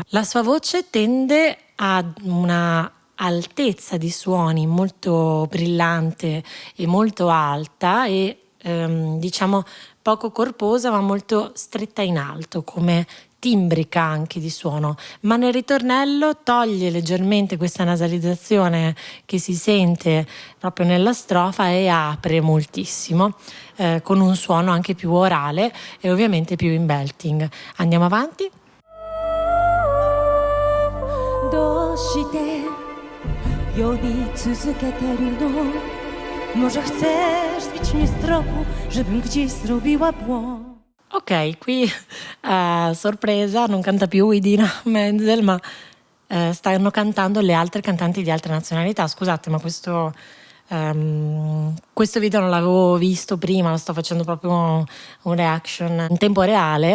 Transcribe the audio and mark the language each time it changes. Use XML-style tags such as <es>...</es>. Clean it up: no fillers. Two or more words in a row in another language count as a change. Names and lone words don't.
<it>La sua voce tende ad una altezza di suoni molto brillante e molto alta e diciamo poco corposa, ma molto stretta in alto, come timbrica anche di suono, ma nel ritornello toglie leggermente questa nasalizzazione che si sente proprio nella strofa e apre moltissimo, con un suono anche più orale e ovviamente più in belting. Andiamo avanti.</it> <ja>どうして呼び続けてるの?</ja> <pl>Może chcesz zbić mnie z tropu, żebym gdzieś zrobiła błąd.</pl> <it>Ok, qui sorpresa, non canta più Idina Menzel, ma stanno cantando le altre cantanti di altre nazionalità. Scusate, ma questo video non l'avevo visto prima, lo sto facendo proprio un reaction in tempo reale.</it>